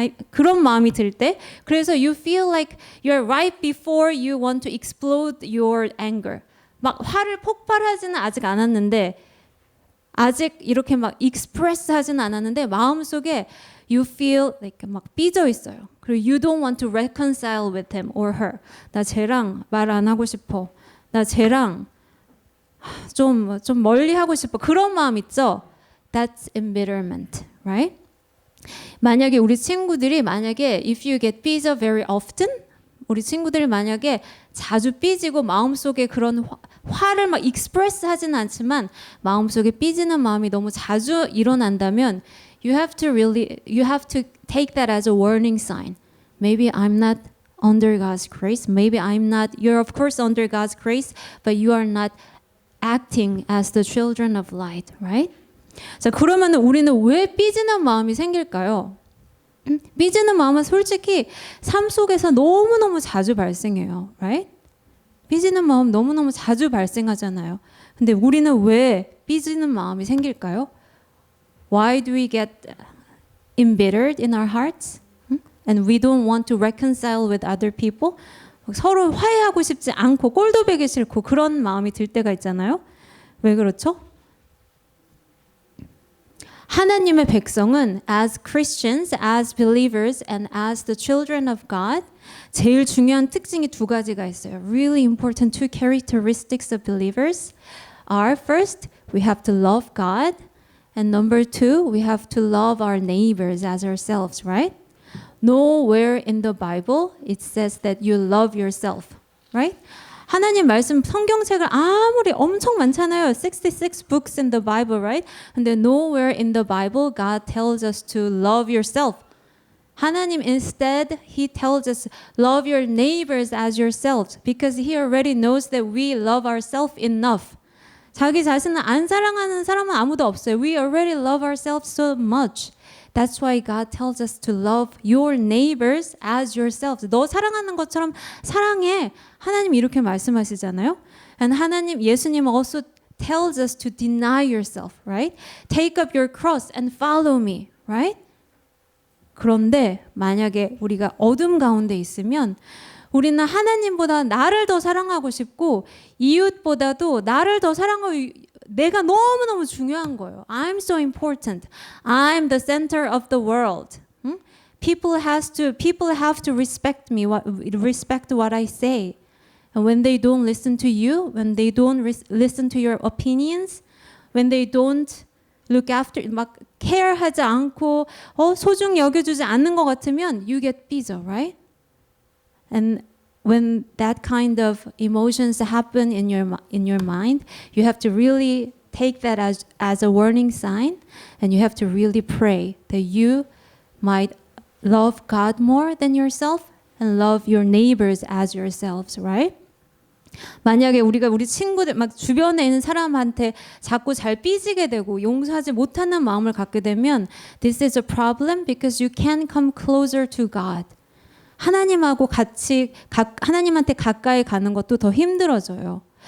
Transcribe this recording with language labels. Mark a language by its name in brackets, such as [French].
[Korean] 그런 마음이 들 때, 그래서 [English] you feel like you're right before you want to explode your anger. [Korean] 막 화를 폭발하지는 아직 않았는데, 아직 이렇게 막 express 하지는 않았는데 마음속에 [English] you feel like [Korean] 막 삐져 있어요. [English] 그리고 you don't want to reconcile with him or her. [Korean] 나 쟤랑 말 안 하고 싶어. 나 쟤랑 좀 멀리 하고 싶어. 그런 마음 있죠? [English] That's embitterment, right? [Korean] 만약에 우리 친구들이 [English] if you get 삐져 very often, [Korean] 우리 친구들이 만약에 자주 삐지고 마음속에 그런 화를 막 익스프레스 하지는 않지만 마음속에 삐지는 마음이 너무 자주 일어난다면 [English] you have to take that as a warning sign. Maybe I'm not under God's grace. Maybe you're of course under God's grace, but you are not acting as the children of light, right? [Korean] 자, 그러면 우리는 왜 삐지는 마음이 생길까요? 삐지는 마음은 솔직히 삶 속에서 너무너무 자주 발생해요. [English] Right? [Korean] 삐지는 마음 너무너무 자주 발생하잖아요. 근데 우리는 왜 삐지는 마음이 생길까요? [English] Why do we get embittered in our hearts? And we don't want to reconcile with other people? [Korean] 서로 화해하고 싶지 않고 꼴도 보기 싫고 그런 마음이 들 때가 있잖아요. 왜 그렇죠? 하나님의 백성은 [English] as Christians, as believers, and as the children of God [Korean] 제일 중요한 특징이 두 가지가 있어요. [English] Really important two characteristics of believers are first, we have to love God, and number two, we have to love our neighbors as ourselves, right? Nowhere in the Bible it says that you love yourself, right? [Korean] 하나님 말씀 성경책을 아무리 엄청 많잖아요. [English] 66 books in the Bible, right? 근데 nowhere in the Bible God tells us to love yourself. 하나님 instead he tells us love your neighbors as yourselves because he already knows that we love ourselves enough. [Korean] 자기 자신을 안 사랑하는 사람은 아무도 없어요. [English] We already love ourselves so much. That's why God tells us to love your neighbors as yourselves. [Korean] 너 사랑하는 것처럼 사랑해. 하나님 이렇게 말씀하시잖아요. [English] And 하나님, 예수님 also tells us to deny yourself, right? Take up your cross and follow me, right? [Korean] 그런데 만약에 우리가 어둠 가운데 있으면 우리는 하나님보다 나를 더 사랑하고 싶고 이웃보다도 나를 더 사랑하고 내가 너무너무 중요한 거예요. [English] I'm so important. I'm the center of the world. People have to respect me, respect what I say. And when they don't listen to you, when they don't listen to your opinions, when they don't look after, [Korean] 막 care하지 않고 소중히 여겨주지 않는 것 같으면 [English] you get 삐져, right? And when that kind of emotions happen in your mind, you have to really take that as a warning sign, and you have to really pray that you might love God more than yourself and love your neighbors as yourselves, right? [Korean] 만약에 우리가 우리 친구들 막 주변에 있는 사람한테 자꾸 잘 삐지게 되고 용서하지 못하는 마음을 갖게 되면 [English] this is a problem because you can come closer to God. [Korean] 하나님하고 같이 하나님한테 가까이 가는 것도 더 힘들어져요.